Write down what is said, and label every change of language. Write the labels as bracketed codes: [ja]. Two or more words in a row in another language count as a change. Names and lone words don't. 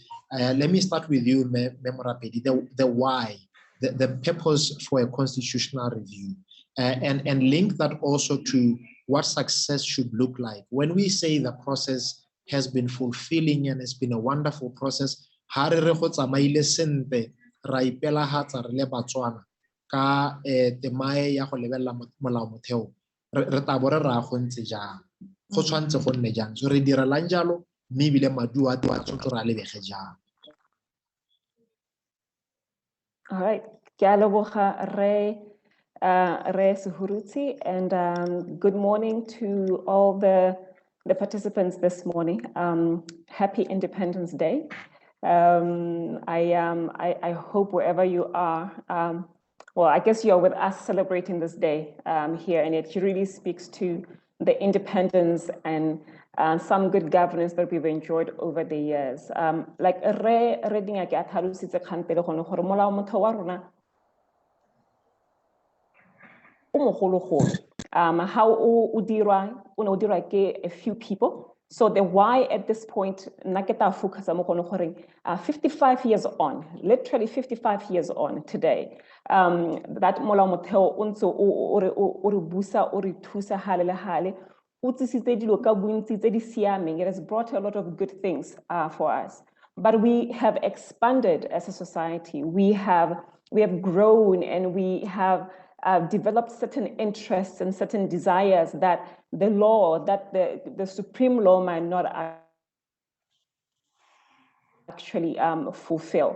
[en] Let me start with you, Morapedi, the why, the purpose for a constitutional review, and link that also to what success should look like. When we say the process has been fulfilling and it's been a wonderful process, [tn] ka temae ya go lebella molao motheo re tabo re ra go ntse jang go tshwantse go nne jang so re direlang jalo mme ebile maduo a tshotse re a lebege jang. [en] All right, [tn] ke a leboga re Sehurutshe, [en] and good morning to all the participants this morning. Happy Independence Day. I hope wherever you are, well, I guess you're with us celebrating this day here, and it really speaks to the independence and some good governance that we've enjoyed over the years. [tn] Like re Dingake a tlhalositse kgang pele gone gore molao motheo wa rona o mogologolo. How o dirwa ke [en] a few people. So the why at this point, [tn] naketa focus mo gone gore [en] 55 years on, literally 55 years on today, that [tn] molao motheo o ntse o re busa o re thusa hale le hale o tsisitse dilo ka bontsi tse di siameng. [en] It has brought a lot of good things for us, but we have expanded as a society. We have grown, and we have developed certain interests and certain desires that the law, that the supreme law might not actually fulfill.